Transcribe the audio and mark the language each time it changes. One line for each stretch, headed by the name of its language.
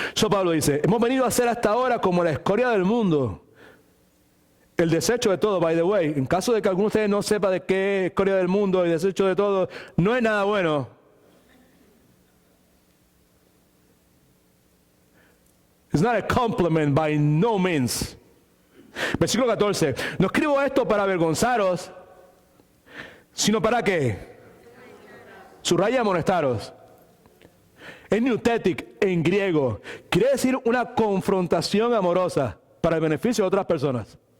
Spanish: Pablo dice, hemos venido a ser hasta ahora como la escoria del mundo, el desecho de todo.
English: By the way,
Spanish: en caso de que alguno de ustedes no sepa de qué escoria del mundo y desecho de todo, no es nada bueno.
English: It's not a compliment by no means.
Spanish: Versículo 14. No escribo esto para avergonzaros, sino para ¿qué? Subraya amonestaros. Es neutétic en griego. Quiere decir una confrontación amorosa para el beneficio de otras personas.